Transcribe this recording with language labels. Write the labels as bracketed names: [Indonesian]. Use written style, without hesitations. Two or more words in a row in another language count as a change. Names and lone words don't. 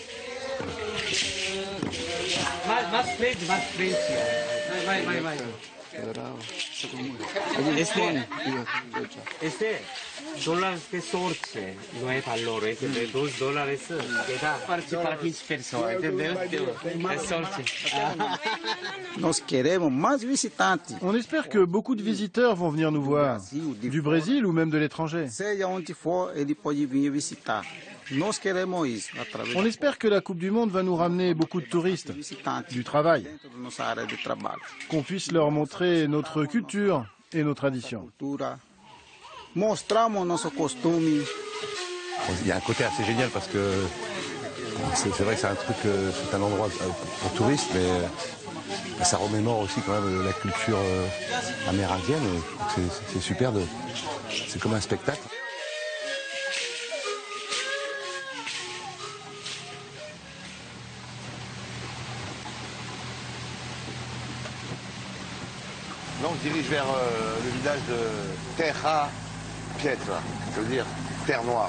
[Portuguese] dólares de sorte, não é valor, entendeu? $2 parte para 15 pessoas, entendeu? É sorte. Nós queremos mais visitantes. [French] On espère que beaucoup de visiteurs vont venir nous voir, du Brésil ou même de l'étranger. [Portuguese] Seja onde for, ele pode vir visitar. Nós queremos isso. [French] On espère que la Coupe du Monde va nous ramener beaucoup de touristes, du travail, qu'on puisse leur montrer notre culture et nos traditions. [Portuguese] Mostramos nosso costume. [French] Il y a un côté assez génial parce que c'est vrai que c'est un truc, c'est un endroit pour touristes, mais ça remémore aussi quand même la culture amérindienne. C'est super, c'est comme un spectacle. Là, on se dirige vers le village de Terra Pietra, ça veut dire terre noire.